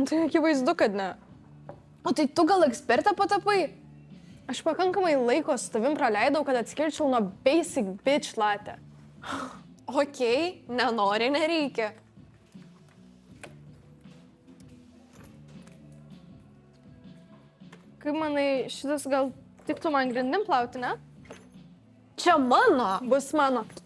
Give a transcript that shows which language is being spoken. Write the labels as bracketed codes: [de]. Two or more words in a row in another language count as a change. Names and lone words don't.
[lt] Tai akivaizdu, kad ne. O tai tu gal ekspertą patapai? Aš pakankamai laiko su tavim praleidau, kad atskirčiau nuo [en] basic bitch latte. [lt] Okei, nenori, nereikia. Kaip manai, šitas gal tiktų man grindim plauti, ne? Čia mano. Bus mano.